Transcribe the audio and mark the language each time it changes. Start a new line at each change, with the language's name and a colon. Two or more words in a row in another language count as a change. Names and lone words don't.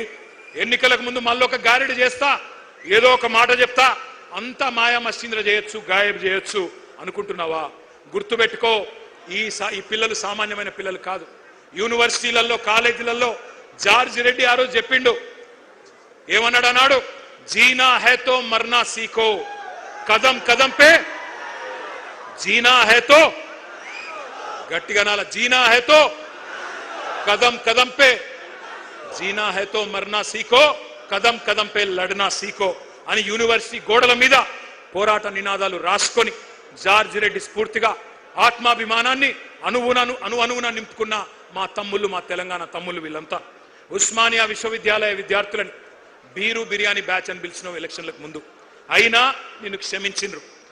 Telugu: ఎన్నికలకు ముందు మళ్ళీ ఒక గారెడి చేస్తా, ఏదో ఒక మాట చెప్తా, అంతా మాయా మస్సింద్ర చేయొచ్చు, గాయబ్ చేయొచ్చు అనుకుంటున్నావా? గుర్తుపెట్టుకో, ఈ పిల్లలు సామాన్యమైన పిల్లలు కాదు. యూనివర్సిటీలలో, కాలేజీలలో జార్జ్ రెడ్డి ఆ రోజు చెప్పిండు, ఏమన్నాడు అన్నాడు,
Hindi: जीना है तो मरना सीखो, कदम कदम पे जीना है तो,
Telugu: గట్టిగా నాల,
Hindi: जीना है तो कदम कदम पे, जीना है तो मरना सीखो, कदम कदम पे लड़ना सीखो
Telugu: అని యూనివర్సిటీ గోడల మీద పోరాట నినాదాలు రాసుకొని జార్జ్ రెడ్డి స్ఫూర్తిగా ఆత్మాభిమానాన్ని అణువున నింపుకున్న మా తమ్ముళ్ళు, మా తెలంగాణ తమ్ముళ్ళు వీళ్ళంతా. ఉస్మానియా విశ్వవిద్యాలయ విద్యార్థులని
English: beer biryani batch
Telugu: అని పిలిచిన ఎలక్షన్లకు ముందు, అయినా నిన్ను క్షమించిండ్రు.